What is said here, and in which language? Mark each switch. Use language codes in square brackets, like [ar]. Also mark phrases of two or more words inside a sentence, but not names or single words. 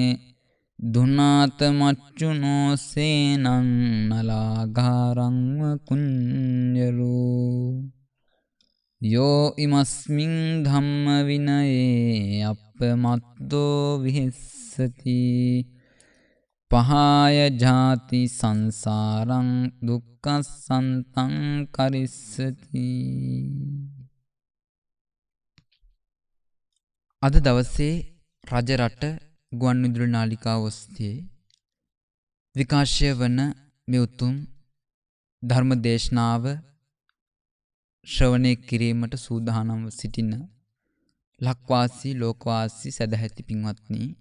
[pi] දුනාත මච්චුනෝ සේනං නලාගාරං කුඤ්ජරෝ යෝ ඉමස්මින් ධම්ම විනයේ අප්පමත්තෝ විහෙස්සති පහාය ජාති සංසාරං දුක්ඛසන්තං කරිස්සති. [si] අද දවසේ රජරට ගුවන්විදුලි නාලිකාව ඔස්සේ විකාශය වන මේ උතුම් ධර්ම දේශනාව ශ්‍රවණය කිරීමට සූදානම්ව සිටින ලක්වාසී ලෝකවාසී සදැහැති පින්වත්නි,